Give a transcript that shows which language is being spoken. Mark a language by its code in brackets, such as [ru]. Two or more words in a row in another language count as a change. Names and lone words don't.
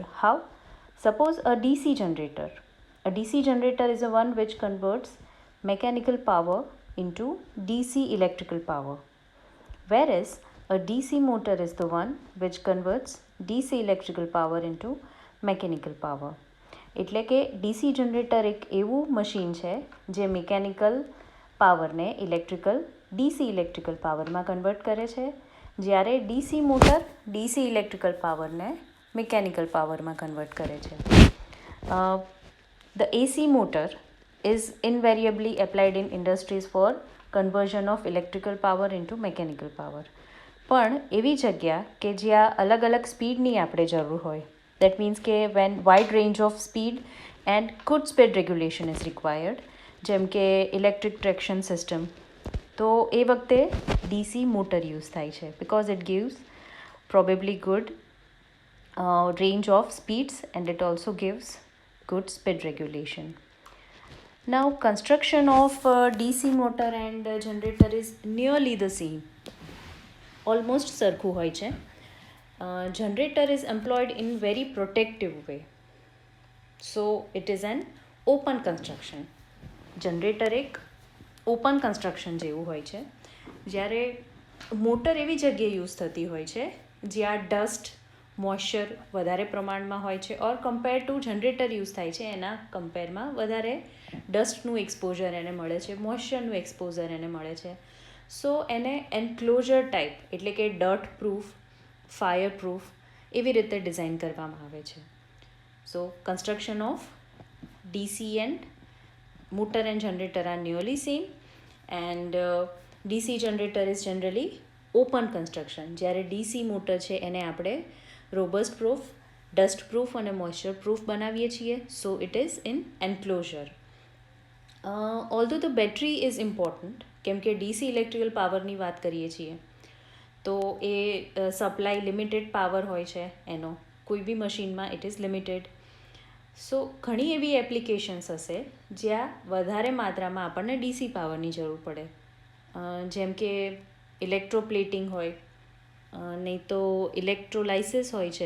[en] How? Suppose a DC generator. A DC generator is the one which converts mechanical power into DC electrical power, whereas a DC motor is the one which converts DC electrical power into mechanical power. [gu] એટલે કે DC જનરેટર એક એવું મશીન છે જે મિકેનિકલ પાવરને [en] DC electrical [gu] પાવરમાં કન્વર્ટ કરે છે, જ્યારે DC મોટર [en] DC electrical [gu] પાવરને મિકેનિકલ પાવરમાં કન્વર્ટ કરે છે. [en] The AC motor is invariably applied in industries for conversion of electrical power into mechanical power. [gu] પણ એવી જગ્યા કે જ્યાં અલગ અલગ સ્પીડની આપણે જરૂર હોય, [en] that means કે when wide range of speed and good speed regulation is required, [gu] જેમ કે [en] electric traction system, [gu] તો એ વખતે [en] DC motor use [gu] થાય છે [en] because it gives probably good range of speeds and it also gives good speed regulation. Now construction of DC motor and generator is nearly the same. [gu] Almost સરખું હોય છે. [en] Generator is employed in very protective way. So it is an open construction. [gu] Generator એક [en] open construction [gu] જેવું હોય છે, જ્યારે મોટર એવી જગ્યાએ યુઝ થતી હોય છે જ્યાં ડસ્ટ મોઇશ્ચર વધારે પ્રમાણમાં હોય છે, [en] or compare to generator [gu] યુઝ થાય છે એના કમ્પેરમાં વધારે ડસ્ટનું એક્સપોઝર એને મળે છે, મોઇશ્ચરનું એક્સપોઝર એને મળે છે. સો એને [en] enclosure type [gu] એટલે કે [en] dirt proof, fire proof [gu] એવી રીતે ડિઝાઇન કરવામાં આવે છે. [en] so construction of DC and motor and generator are nearly same, and DC generator is generally open construction, [gu] જ્યારે DC motor છે એને આપણે [en] robust proof, dust proof [gu] અને [en] moisture proof [gu] બનાવીએ છીએ. [en] So it is in enclosure. Although the battery is important, [gu] કેમ કે [en] DC electrical [gu] powerની વાત કરીએ છીએ તો એ [en] supply limited power [gu] હોય છે એનો, કોઈ બી મશીનમાં [en] it is limited. [gu] સો ઘણી એવી એપ્લિકેશન્સ હશે જ્યાં વધારે માત્રામાં આપણને DC પાવરની જરૂર પડે, જેમ કે ઇલેક્ટ્રોપ્લેટિંગ હોય, નહીં તો ઇલેક્ટ્રોલાઇસિસ હોય છે.